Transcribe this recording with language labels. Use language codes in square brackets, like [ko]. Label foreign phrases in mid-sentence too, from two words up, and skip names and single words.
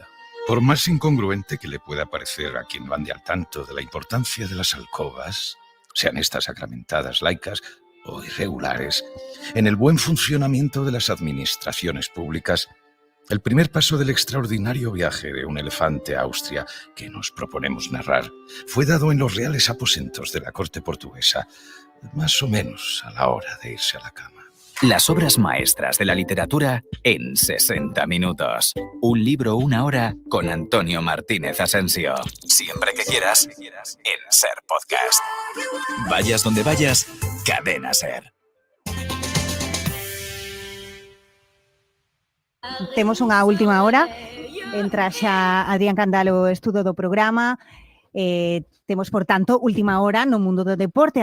[es] Por más incongruente que le pueda parecer a quien no ande al tanto de la importancia de las alcobas, sean estas sacramentadas, laicas o irregulares, en el buen funcionamiento de las administraciones públicas, el primer paso del extraordinario viaje de un elefante a Austria que nos proponemos narrar fue dado en los reales aposentos de la corte portuguesa, más o menos a la hora de irse a la cama. Las obras maestras de la literatura en 60 minutos. Un libro, una hora, con Antonio Martínez Asensio. Siempre que quieras, en Ser Podcast. Vayas donde vayas, Cadena Ser. [gl] Temos unha última hora. Entra xa Adrián Candal o estudo do programa. Temos, por tanto, última hora no mundo do deporte.